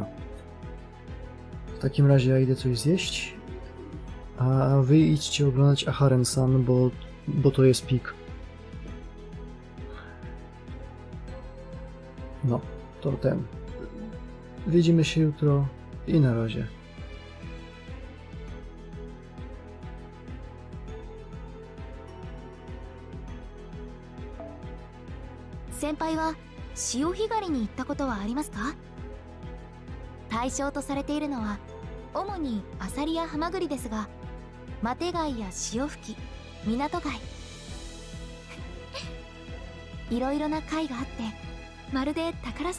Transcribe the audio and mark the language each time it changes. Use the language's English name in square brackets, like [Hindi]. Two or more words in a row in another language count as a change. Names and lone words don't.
[Polish] W takim razie ja idę coś zjeść, a wy idźcie oglądać Aharen-san, bo to jest pik. No, to ten. Widzimy się jutro i na razie. [Japanese] 先輩は潮干狩りに行ったことはありますか？対象とされているのは主にアサリやハマグリですが、マテ貝や潮吹き、港貝いろいろな貝があって、まるで宝探